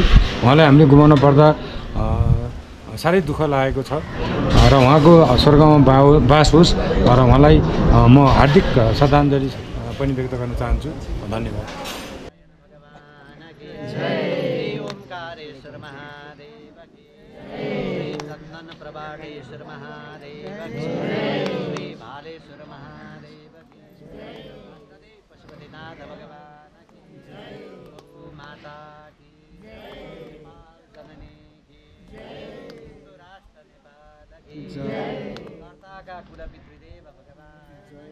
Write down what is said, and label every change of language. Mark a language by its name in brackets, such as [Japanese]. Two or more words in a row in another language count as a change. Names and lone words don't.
[Nepali] उहाँलाई हामीले गुमाउन पर्दा साह्रै दुःख लागेको छ र उहाँको स्वर्गमा बास होस् र उहाँलाई म हार्दिक श्रद्धाञ्जली पनि व्यक्त गर्न चाहन्छु। धन्यवाद। [Hindi] प्रभाडेश्वर महादेव श्री भालेश्वर महादेव पशुपतिनाथ भगवान की जय, माता की जय, जननी की जय, राष्ट्र नेपाल की जय, कर्ता का कुल पितृदेव भगवान जय।